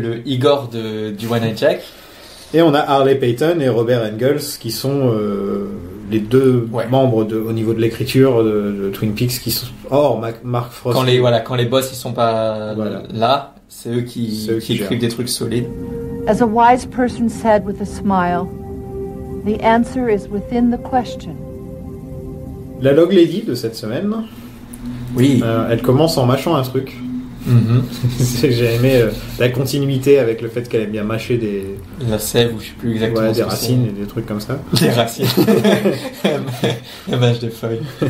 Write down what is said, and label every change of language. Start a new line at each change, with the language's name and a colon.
French: Le Igor du One Night Jack. Et on a Harley Payton et Robert Engels qui sont les deux membres au niveau de l'écriture de Twin Peaks qui sont hors Mark Frost. Quand les boss ils sont pas là. C'est eux qui écrivent des trucs solides.
English: As a wise person said with a smile, the answer is within the question.
French: La Log Lady de cette semaine, oui, elle commence en mâchant un truc. J'ai aimé la continuité avec le fait qu'elle aime bien mâcher la sève ou je sais plus exactement. Des racines et des trucs comme ça. Des racines. Elle mâche des feuilles.